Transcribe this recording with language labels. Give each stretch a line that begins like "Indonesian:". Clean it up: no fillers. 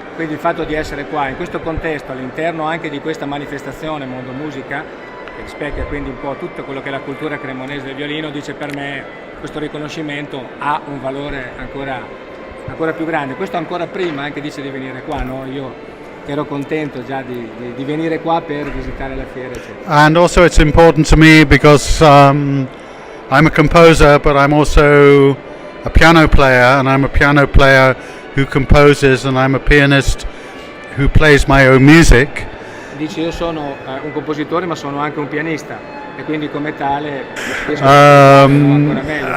Italian: Quindi il fatto di essere qua in questo contesto, all'interno anche di questa manifestazione Mondomusica, che rispecchia quindi un po' tutto quello che è la cultura cremonese del violino, dice per me questo riconoscimento ha un valore ancora più grande. Questo ancora prima anche dice di venire qua, no? Io ero contento già di venire qua per visitare la fiera, eccetera.
English: And also it's important to me because I'm a composer, but I'm also a piano player, and I'm a piano player who composes, and I'm a pianist who plays my own music.
Italian: Dice io sono un compositore ma sono anche un pianista e quindi come tale ancora meglio.